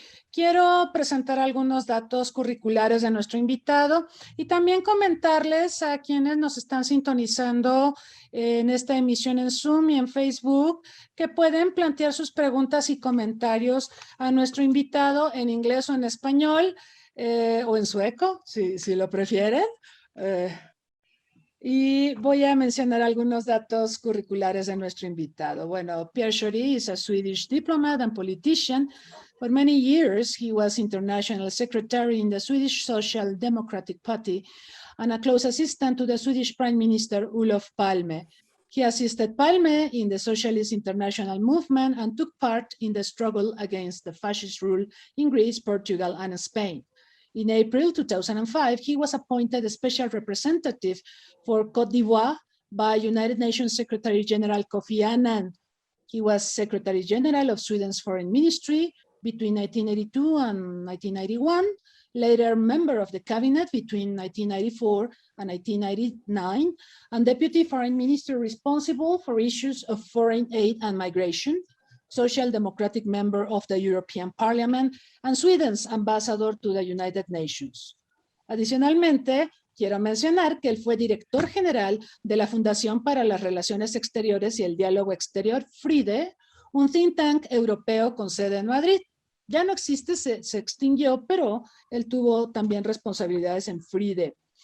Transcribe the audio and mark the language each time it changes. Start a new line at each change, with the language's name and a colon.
Spanish: Quiero presentar algunos datos curriculares de nuestro invitado y también comentarles a quienes nos están sintonizando en esta emisión en Zoom y en Facebook que pueden plantear sus preguntas y comentarios a nuestro invitado en inglés o en español o en sueco, si lo prefieren. Y voy a mencionar algunos datos curriculares de nuestro invitado. Bueno,
English: Pierre Chary is a Swedish diplomat and politician. For many years, he was international secretary in the Swedish Social Democratic Party and a close assistant to the Swedish Prime Minister Olof Palme. He assisted Palme in the Socialist International Movement and took part in the struggle against the fascist rule in Greece, Portugal, and Spain. In April 2005, he was appointed a special representative for Côte d'Ivoire by United Nations Secretary General Kofi Annan. He was Secretary General of Sweden's Foreign Ministry between 1982 and 1991, later member of the cabinet between 1994 and 1999, and Deputy Foreign Minister responsible for issues of foreign aid and migration, Social Democratic member of the European Parliament, and Sweden's ambassador to the United Nations.
Spanish: Adicionalmente, quiero mencionar que él fue director general de la Fundación para las Relaciones Exteriores y el Diálogo Exterior, FRIDE, un think tank europeo con sede en Madrid. Ya no existe, se extinguió, pero él tuvo también responsabilidades en FRIDE.